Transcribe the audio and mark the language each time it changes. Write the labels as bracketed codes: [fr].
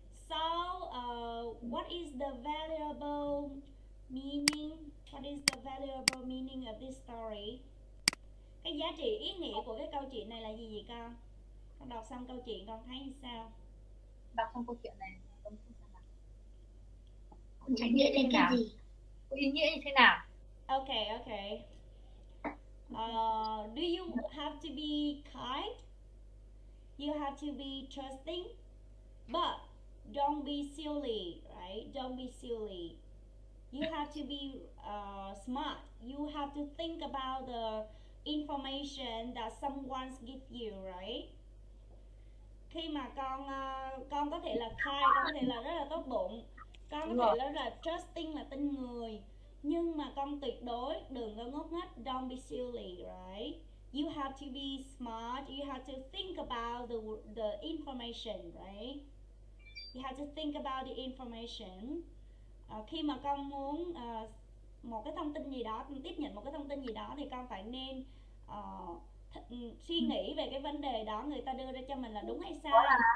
[en] So, what is the valuable meaning? What is the valuable meaning of this story? [vi] Cái giá trị ý nghĩa của cái câu chuyện này là gì vậy con? Con đọc xong câu chuyện con thấy như sao? Đọc xong câu chuyện này con thấy sao nào? ý nghĩa là cái gì? Có ý nghĩa như thế nào? [en] Okay. Do you have to be kind? You have to be trusting, but don't be silly, right? Don't be silly. You have to be smart. You have to think about the information that someone gives you, right? [vi] Khi mà con có thể là kind, con có thể là rất là tốt bụng, con có thể là trusting là tin người, nhưng mà con tuyệt đối đừng có ngốc nghếch. [en] Don't be silly, right? You have to be smart. You have to think about the information, right? You have to think about the information. [vi] Khi mà con muốn một cái thông tin gì đó, tiếp nhận một cái thông tin gì đó thì con phải nên suy nghĩ về cái vấn đề đó người ta đưa ra cho mình là đúng hay sai.